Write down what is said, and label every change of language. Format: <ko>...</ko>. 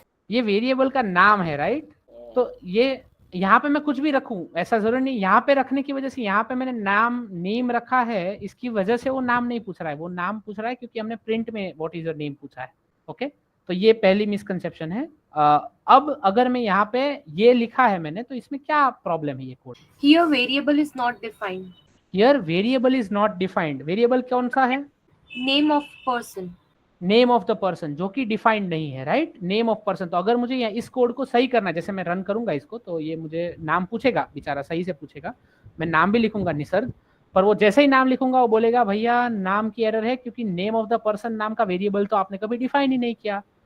<hi>ये वेरिएबल का नाम है, राइट? तो ये यहाँ पे मैं कुछ भी रखूं ऐसा जरूरी नहीं, यहाँ पे रखने की वजह से यहाँ पे मैंने नाम नेम रखा है, इसकी वजह से वो नाम नहीं पूछ रहा है, वो नाम पूछ रहा है क्योंकि हमने प्रिंट में</hi> <en>what is your name</en> <hi>पूछा है। ओके, तो ये पहली मिसकंसेप्शन है। अब अगर मैं यहाँ पे ये लिखा है मैंने, तो इसमें क्या प्रॉब्लम है? ये code</hi> <en>Here variable is not defined. Here variable is not defined.</en> <hi>Variable कौन सा है?</hi> <en>Name of person. Name of the person,</en> <hi>जो कि डिफाइंड नहीं है, राइट? Name of person. तो अगर मुझे इस कोड को सही करना है, जैसे मैं रन करूंगा इसको, तो ये मुझे नाम पूछेगा, बेचारा सही से पूछेगा, मैं नाम भी लिखूंगा निसर्ग, पर वो जैसे ही नाम लिखूंगा वो बोलेगा भैया नाम की एरर है क्योंकि नेम ऑफ द पर्सन नाम का वेरिएबल तो आपने कभी डिफाइन ही नहीं किया।</hi>